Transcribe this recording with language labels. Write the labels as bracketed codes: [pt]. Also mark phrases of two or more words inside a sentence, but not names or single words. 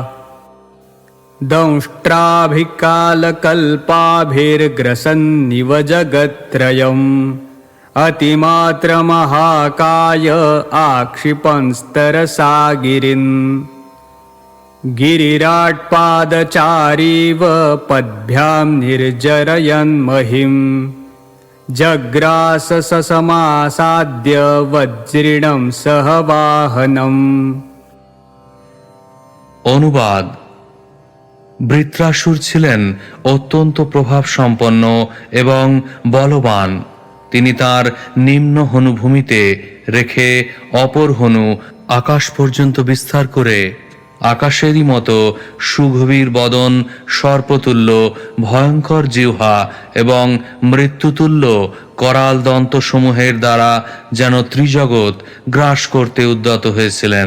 [sa] दंष्ट्राभिकालकल्पाभिर्ग्रसन्निव जगत्त्रयम् अतिमात्रमहाकाय आक्षिपंस्तरसा गिरिन् गिरिराट्पादचारीव पद्भ्यां निर्जरयन् महिम् जग्रास ससमासाद्य वज्रिणं सह वाहनम्। [bn] অনুবাদ। বৃত্রাসুর ছিলেন অত্যন্ত প্রভাব সম্পন্ন এবং বলবান। তিনি তার নিম্ন হনুভূমিতে রেখে অপর হনু আকাশ পর্যন্ত বিস্তার করে আকাশেরই মতো সুগভীর বদন, সর্পতুল্য ভয়ঙ্কর জিহ্বা এবং মৃত্যুতুল্য করাল দন্তসমূহের দ্বারা যেন ত্রিজগৎ গ্রাস করতে উদ্যত হয়েছিলেন।